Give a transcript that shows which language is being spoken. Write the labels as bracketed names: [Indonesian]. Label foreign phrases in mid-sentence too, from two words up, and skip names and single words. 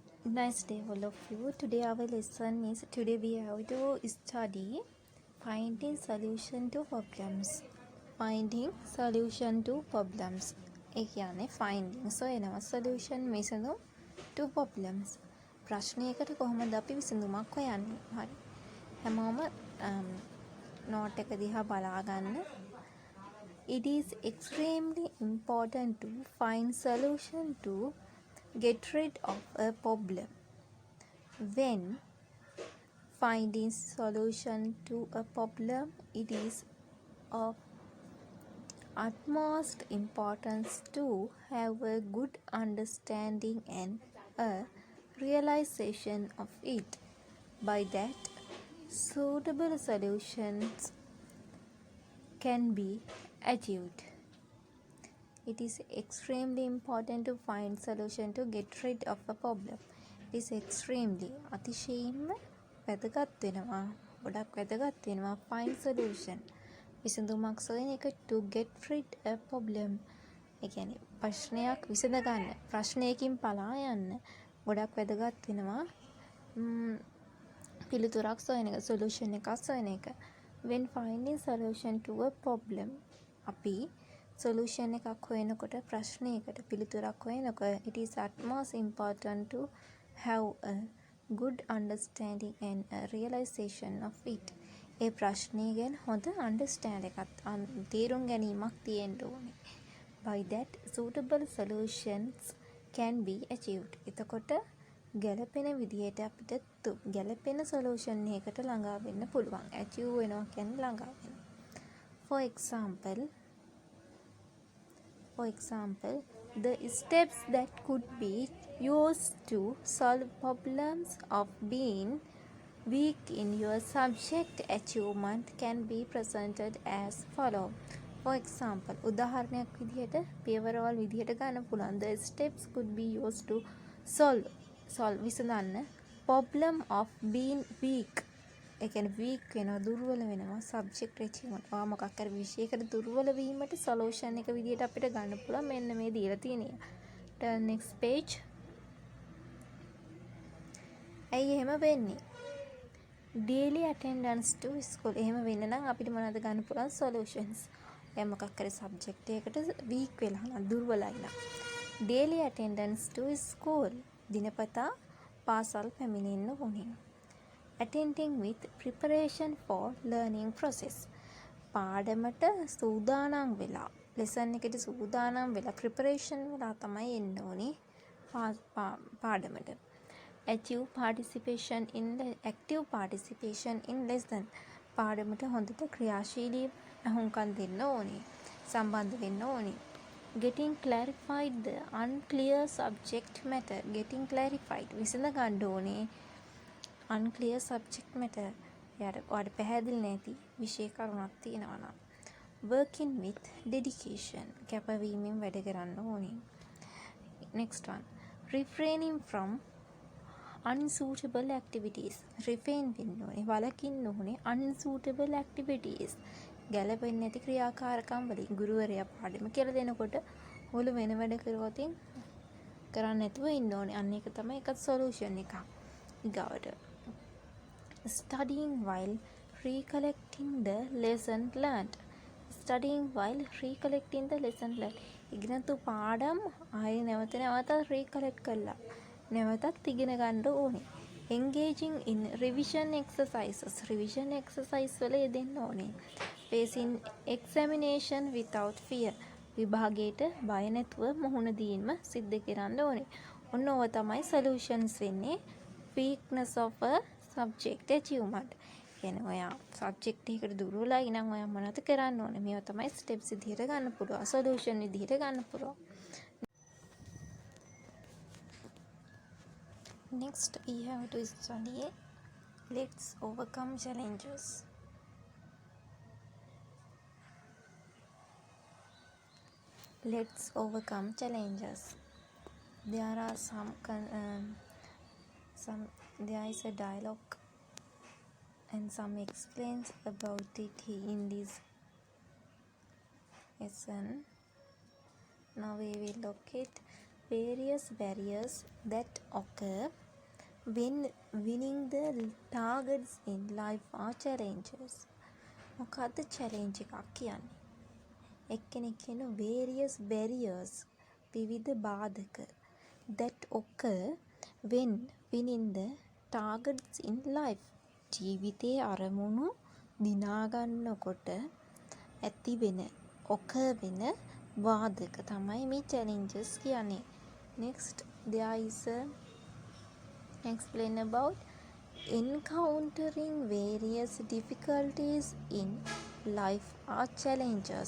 [English] Nice day, all of you. Today our lesson is we have to study finding solution to problems. Finding solution to problems. [Sinhala] ඒ කියන්නේ finding සොයනවා solution විසඳුම් [English] to problems. [Sinhala] ප්‍රශ්නයකට කොහොමද අපි විසඳුමක් හොයන්නේ? හරි. හැමෝම note එක දිහා බලා ගන්න. [English] It is extremely important to find solution to get rid of a problem. When finding solution to a problem, it is of utmost importance to have a good understanding and a realization of it. By that, suitable solutions can be achieved. It is extremely important to find solution to get rid of a problem. It is extremely [Sinhala] අතිශයින්ම වැදගත් වෙනවා. ගොඩක් වැදගත් වෙනවා [English] find solution. [Sinhala] විසඳුමක් සොයන එක [English] to get rid a problem. [Sinhala] ඒ කියන්නේ ප්‍රශ්නයක් විසඳ ගන්න. ප්‍රශ්නයකින් පලා යන්න ගොඩක් වැදගත් වෙනවා. පිළිතුරක් සොයන එක, solution එකක් සොයන එක. [English] When finding solution to a problem, [Sinhala] අපි solution එකක් හොයනකොට ප්‍රශ්නයකට පිළිතුරක් හොයනකොට [English] it is utmost important to have a good understanding and a realization of it. [Sinhala] ඒ ප්‍රශ්නය ගැන හොඳ understand එකක් තේරුම් ගැනීමක් තියෙන්න ඕනේ. [English] By that, suitable solutions can be achieved. [Sinhala] එතකොට ගැලපෙන විදිහට අපිට ගැලපෙන solution එකකට ළඟා වෙන්න පුළුවන්. achieve වෙනවා කියන්නේ ළඟා වෙනවා. [English] For example, the steps that could be used to solve problems of being weak in your subject achievement can be presented as follow. For example, [Sinhala] උදාහරණයක් විදිහට පියවරවල් විදිහට ගන්න පුළුවන්. [English] The steps could be used to solve විසඳන්න problem of being weak. [Sinhala] ඒ කියන්නේ weak වෙනවා, දුර්වල වෙනවා [English] subject achievement. [Sinhala] ඔයා මොකක් හරි විෂයයකට දුර්වල වීමට solution එක විදිහට අපිට ගන්න පුළුවන්. මෙන්න මේ දීලා තියෙනවා. [English] Turn next page. [Sinhala] ඇයි එහෙම වෙන්නේ? [English] Daily attendance to school. [Sinhala] එහෙම වෙන්න නම් අපිට මොනවද ගන්න පුළුවන් solutions. දැන් මොකක් හරි subject එකකට weak වෙලා නම් දුර්වලයි නම්. [English] Daily attendance to school. [Sinhala] දිනපතා පාසල් පැමිණෙන්න ඕනේ. [English] Attending with preparation for learning process. [Sinhala] පාඩමට සූදානම් වෙලා lesson එකට සූදානම් වෙලා preparation වෙලා තමයි එන්න ඕනේ පාඩමට. [English] active participation in lesson. [Sinhala] පාඩමට හොඳට ක්‍රියාශීලී අහුම්කම් දෙන්න ඕනේ. සම්බන්ධ වෙන්න ඕනේ. [English] Getting clarified the unclear subject matter. Getting clarified [Sinhala] විසඳ ගන්න ඕනේ [English] unclear subject matter. [Sinhala] ඔයාට පැහැදිලි නැති විෂය කරුණක් තියෙනවා නම්. [English] Working with dedication. [Sinhala] කැපවීමෙන් වැඩ කරන්න ඕනේ. [English] Next one. Refraining from unsuitable activities. [Sinhala] refrain වෙන්න ඕනේ. වළකින්න ඕනේ [English] unsuitable activities. [Sinhala] ගැළපෙන්නේ නැති ක්‍රියාකාරකම් වලින් ගුරුවරයා පාඩම කියලා දෙනකොට ඔයාලා වෙන වැඩ කරුවොත් කරන්න නැතුව ඉන්න ඕනේ. අන්න ඒක තමයි එකත් solution එක. [English] ඊගාවට studying while recollecting the lesson learned. Studying while recollecting the lesson learned. [Sinhala] ඉගෙනතු පාඩම් ආයේ නැවතත් recollect කළා. නැවතත් ඉගෙන ගන්න ඕනේ. [English] Engaging in revision exercises. revision exercise [Sinhala] වල යෙදෙන්න ඕනේ. [English] Facing examination without fear. [Sinhala] විභාගයට බය නැතුව මුහුණ දීම සිද්ධ කරන්න ඕනේ. ඔන්න ඔය තමයි solutions වෙන්නේ [English] weakness of a subject achievement. [Sinhala] කියන්නේ ඔයා subject එකකට දුර්වලයි නම් ඔයා මොනවද කරන්න ඕනේ? මේවා තමයි steps විදිහට ගන්න පුළුවන්. solution විදිහට ගන්න පුළුවන්. [English] Next we have to study let's overcome challenges. Let's overcome challenges. There are there is a dialogue and some explains about it in this lesson. Now we will look at various barriers that occur when winning the targets in life are challenges. [Sinhala] මොකද්ද challenge එකක් කියන්නේ? එක්කෙනෙක් කියන [English] various barriers [Sinhala] විවිධ බාධක [English] that occur when winning the targets in life. [Sinhala] ජීවිතයේ අරමුණු දිනා ගන්නකොට ඇති වෙන occur වෙන බාධක තමයි මේ challenges කියන්නේ. [English] Next there is a explain about encountering various difficulties in life are challenges.